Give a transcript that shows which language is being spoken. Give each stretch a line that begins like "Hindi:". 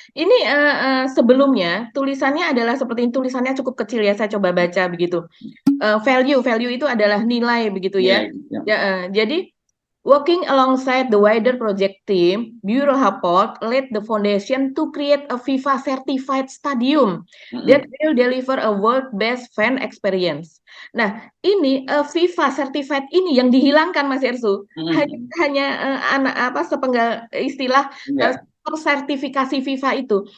Indonesian: Ini sebelumnya tulisannya adalah seperti ini, tulisannya cukup kecil ya, saya coba baca begitu. Value itu adalah nilai begitu ya. Iya, iya. Ya, jadi
English: working alongside the wider project team, Bureau Happold laid the foundation to create a FIFA certified stadium that will deliver a world-best fan experience.
Indonesian: Nah, ini FIFA certified ini yang dihilangkan Mas Ersu. Hanya anak apa sepenggal istilah sertifikasi FIFA itu.